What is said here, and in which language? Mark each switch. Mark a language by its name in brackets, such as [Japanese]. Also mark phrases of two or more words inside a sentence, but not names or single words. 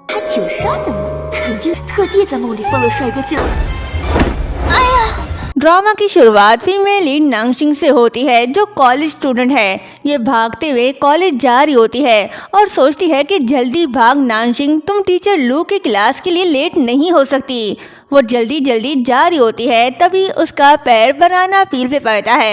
[Chinese] 挺帅的嘛，肯定特地在梦里放了帅哥劲儿。哎呀！ [Hindi] ड्रामा की शुरुआत [English] female lead [Hindi] नांगशिंग से होती है जो [English] college student [Hindi] है। ये भागते हुए कॉलेज जा रही होती है और सोचती है कि जल्दी भाग नांगशिंग, तुम टीचर लू की क्लास के लिए लेट नहीं हो सकती। वो जल्दी जल्दी जा रही होती है, तभी उसका पैर [English] banana peel [Hindi] पे पड़ता है।